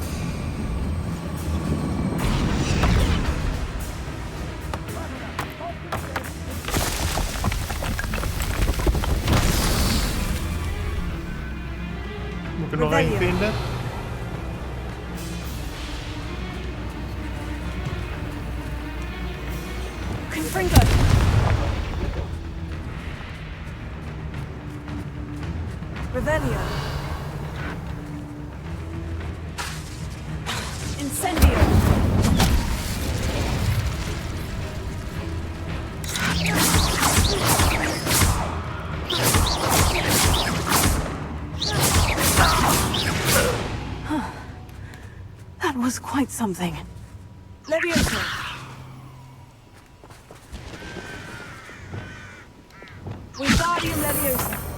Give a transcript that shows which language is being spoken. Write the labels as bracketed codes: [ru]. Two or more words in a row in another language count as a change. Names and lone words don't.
[nl] Moet ik er nog één vinden? [en] Confringo! Revelio. Incendio. That was quite something. Leviosa. Wingardium Leviosa.